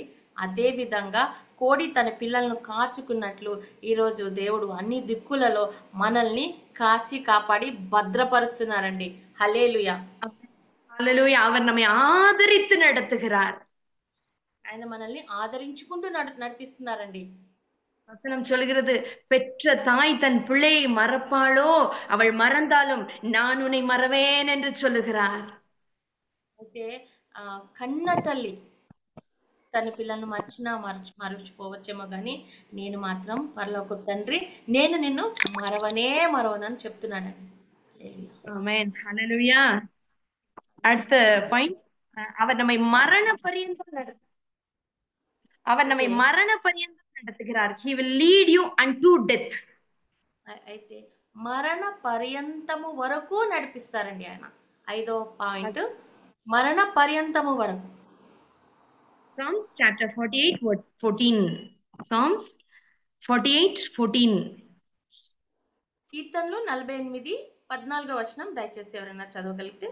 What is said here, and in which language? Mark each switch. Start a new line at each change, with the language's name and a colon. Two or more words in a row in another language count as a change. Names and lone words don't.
Telugu: అదే విధంగా కోడి తన పిల్లలను కాచుకున్నట్లు ఈరోజు దేవుడు అన్ని దిక్కులలో మనల్ని కాచి కాపాడి భద్రపరుస్తున్నారండి. హల్లెలూయా. హల్లెలూయా.
Tamil: அவர் நம்மை ஆதரித்து நடத்துகிறார்.
Telugu: ఆయన మనల్ని ఆదరించుకుంటూ నడిపిస్తున్నారండి.
Tamil: வசனம் சொல்கிறது, பெற்ற தாய் தன் பிள்ளையை மறப்பாளோ, அவள் மறந்தாலும் நான் உன்னை மறவேன் என்று சொல்லுகிறார்.
Telugu: అయితే కన్న తల్లి తన పిల్లలను మరచిపోవచ్చేమో కానీ నేను మాత్రం పరలోక తండ్రి, నేను నిన్ను మరవనని చెప్తున్నానండి.
Tamil: ஆமென். ஹல்லேலூயா. அடுத்த பாயிண்ட், அவர் நம்மை மரண பரியந்தம் நடத்துகிறார்.
English: He will lead you unto death.
Telugu: అయితే మరణ పర్యంతము వరకు నడిపిస్తారండి ఆయన. 5వ పాయింట్, మరణ పర్యంతము వరకు.
English: Psalms chapter 48 verse 14. Psalms 48:14.
Telugu: కీర్తనలు 48:14 వచనం దయచేసి ఎవరైనా చదవగలిగితే.